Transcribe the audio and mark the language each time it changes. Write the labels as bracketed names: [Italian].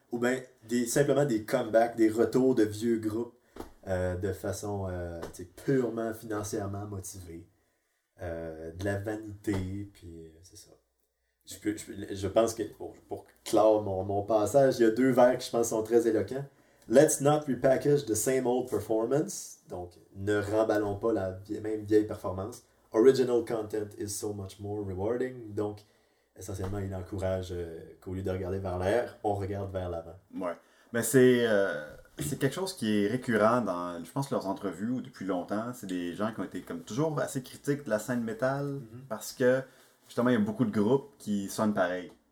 [French] ou bien simplement des comebacks, des retours de vieux groupes de façon t'sais, purement financièrement motivée, de la vanité, puis c'est ça. Je pense que pour clore mon passage, il y a deux vers qui je pense sont très éloquents. [English] Let's not repackage the same old performance. [French] Donc, ne remballons pas la même vieille performance. [English] Original content is so much more rewarding. [French] Donc, essentiellement, il encourage qu'au lieu de regarder vers l'air, on regarde vers l'avant. Ouais. Mais c'est quelque chose qui est récurrent dans, je pense, leurs entrevues ou depuis longtemps. C'est des gens qui ont été comme toujours assez critiques de la scène métal parce que justement, il y a beaucoup de groupes qui sonnent pareil.